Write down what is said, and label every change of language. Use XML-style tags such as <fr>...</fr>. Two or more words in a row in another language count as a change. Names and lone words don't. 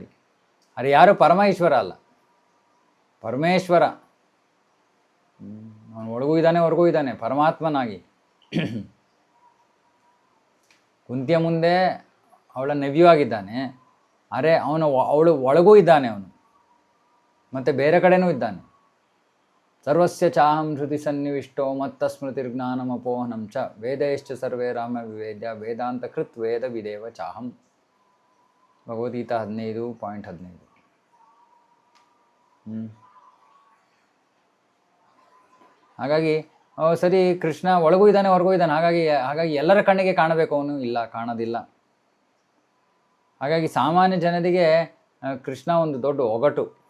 <kn>ಆದರೆ ಯಾರು ಪರಮ ಈಶ್ವರ ಅಲ್ಲ, ಪರಮೇಶ್ವರ. ಅವನು ಒಳಗೂ ಇದ್ದಾನೆ ಹೊರಗೂ ಇದ್ದಾನೆ ಪರಮಾತ್ಮನಾಗಿ. ಕುಂತಿಯ ಮುಂದೆ ಅವಳ ನೆವ್ಯೂ ಆಗಿದ್ದಾನೆ, ಆದರೆ ಅವಳು ಒಳಗೂ ಇದ್ದಾನೆ ಅವನು, ಮತ್ತು ಬೇರೆ ಕಡೆನೂ ಇದ್ದಾನೆ.</kn> <sa>ಸರ್ವಸ್ಯ ಚಾಹಂ ಹೃದಯ ಸನ್ನಿವಿಷ್ಟೋ ಮತ್ತ ಸ್ಮೃತಿರ್ಜ್ಞಾನಮಪೋಹನಂ ಚ ವೇದೈಶ್ಚ ಸರ್ವೇ ರಾಮ ವಿವೇದ್ಯ ವೇದಾಂತ ಕೃತ್ ವೇದ ವಿದೇವ ಚಾಹಂ. ಭಗವದ್ಗೀತಾ 15.15.</sa> <kn>ಹಾಗಾಗಿ ಸರಿ, ಕೃಷ್ಣ ಒಳಗೂ ಇದ್ದಾನೆ ಹೊರಗೂ ಇದ್ದಾನೆ. ಹಾಗಾಗಿ ಎಲ್ಲರ ಕಣ್ಣಿಗೆ ಕಾಣಬೇಕು ಅವನು? ಇಲ್ಲ, ಕಾಣೋದಿಲ್ಲ. ಹಾಗಾಗಿ ಸಾಮಾನ್ಯ ಜನರಿಗೆ ಕೃಷ್ಣ ಒಂದು ದೊಡ್ಡ ಒಗಟು.</kn>